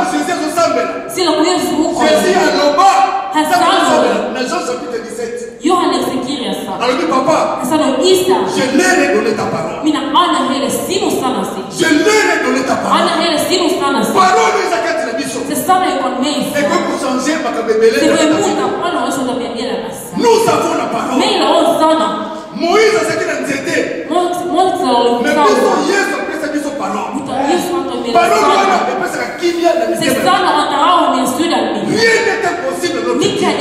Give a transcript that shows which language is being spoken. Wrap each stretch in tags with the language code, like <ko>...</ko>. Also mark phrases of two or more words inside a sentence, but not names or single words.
<fi>Silloin kun Jeesus rukoili, hän sanoi Johanneksen kirjassa, hän sanoi, Isä, minä annan heille sinun sanasi. Anna heille sinun</fi> <fr>Nous avons la parole. Moïse a ce qu'il a dit. Mais rien n'était possible à notre Dieu.</fr>